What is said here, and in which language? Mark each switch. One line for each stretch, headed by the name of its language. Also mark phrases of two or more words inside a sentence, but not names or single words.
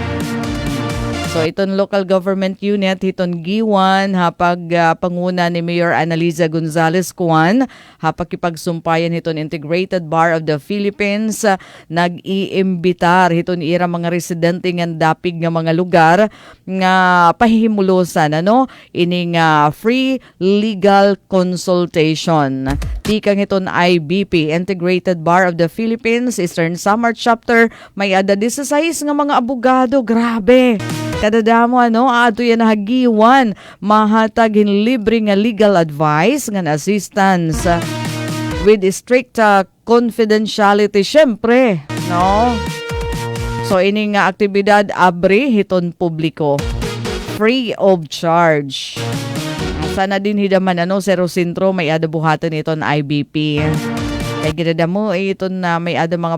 Waray: So iton local government unit hiton Giwan hapag panguna ni Mayor Analiza Gonzalez Cuan hapag ipagsumpayan hiton Integrated Bar of the Philippines nag-iimbitar hiton ira mga residente nga dapig nga mga lugar nga pahihimulusan ining
English: free legal consultation.
Waray: Tikang hiton IBP Integrated Bar of the Philippines Eastern Samar Chapter may ada 16 nga mga abogado, grabe. Kadadamo ato yan hagiwan mahatagin libre nga
English: legal advice
Waray: nga
English: assistance with strict confidentiality
Waray: syempre so ini nga aktibidad abri hiton publiko
English: free of charge.
Waray: Sana din hidaman Zero Sintro may ada buhatan iton IBP kay ginadamo iton na may ada mga